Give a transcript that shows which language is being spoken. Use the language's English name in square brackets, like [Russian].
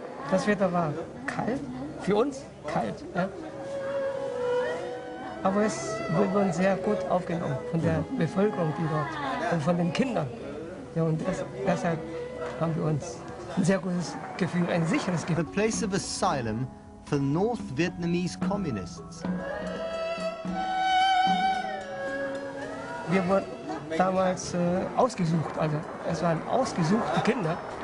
[German] Das Wetter war kalt, für uns kalt. Ja. Aber es wurde sehr gut aufgenommen von der Bevölkerung, die dort, und von den Kindern. Ja, und deshalb haben wir uns ein sehr gutes Gefühl, ein sicheres Gefühl. [English] The place of asylum for North Vietnamese communists. [German] Wir wurden damals ausgesucht, also es waren ausgesuchte Kinder.